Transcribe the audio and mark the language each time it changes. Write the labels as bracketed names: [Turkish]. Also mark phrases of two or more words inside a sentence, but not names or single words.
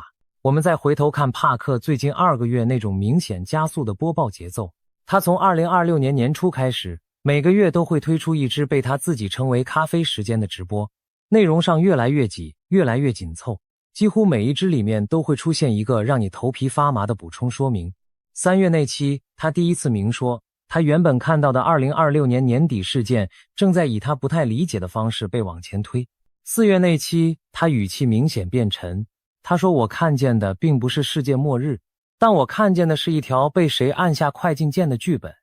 [Chinese] 我們再回頭看帕克最近2個月那種明顯加速的播報節奏，他從2026年年初開始，每個月都會推出一支被他自己稱為咖啡時間的直播，內容上越來越擠，越來越緊湊，幾乎每一支裡面都會出現一個讓你頭皮發麻的補充說明。3月那期，他第一次明說，他原本看到的2026年年底事件正在以他不太理解的方式被往前推。4月那期，他語氣明顯變沉，他說我看見的並不是世界末日，但我看見的是一條被誰按下快進鍵的劇本。